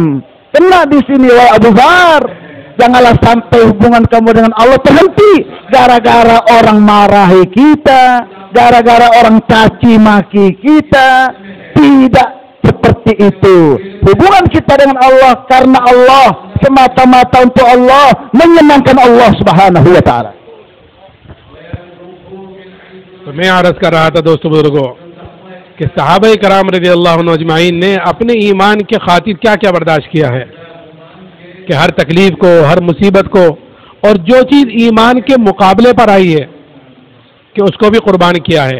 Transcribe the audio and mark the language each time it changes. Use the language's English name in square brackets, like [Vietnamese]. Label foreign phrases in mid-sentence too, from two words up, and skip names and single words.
[Indonesian] Kena di sini, wahai Abu Dzar, janganlah sampai hubungan kamu dengan Allah terhenti gara-gara orang marahi kita, gara-gara orang caci maki kita. Tidak seperti itu. Hubungan kita dengan Allah karena Allah, semata-mata untuk Allah, menyenangkan Allah [Arabic] سبحانه وتعالى. [Urdu] تو میں عرض کر رہا تھا دوستو بزرگوں کہ صحابہ کرام [Arabic] رضی اللہ عنہ اجمعین [Urdu] نے اپنے ایمان کے خاطر کیا کیا برداشت کیا ہے کہ ہر تکلیف کو، ہر مصیبت کو، اور جو چیز ایمان کے مقابلے پر آئی ہے کہ اس کو بھی قربان کیا ہے.